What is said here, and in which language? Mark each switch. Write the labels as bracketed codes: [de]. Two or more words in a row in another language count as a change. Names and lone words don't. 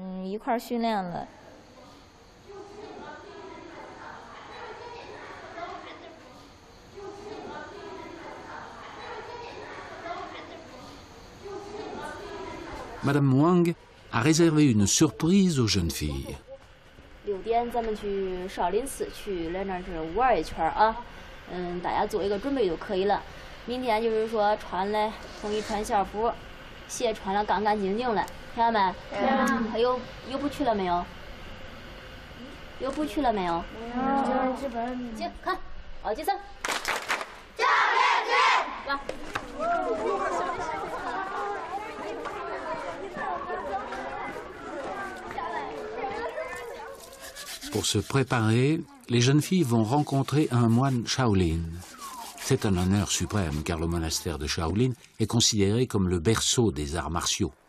[fr] Madame Wang a réservé une surprise aux jeunes filles. [zh] 6 点咱们去少林寺去，来那儿是玩一圈啊。大家做一个准备就可以了。明天就是说穿了统一穿校服，鞋穿了干干净净的，听到没？还有不去了没有？有不去了没有？行，看，好，计3。教练队，来。 [fr] Pour se préparer, les jeunes filles vont rencontrer un moine Shaolin. C'est un honneur suprême car le monastère de Shaolin est considéré comme le berceau des arts martiaux.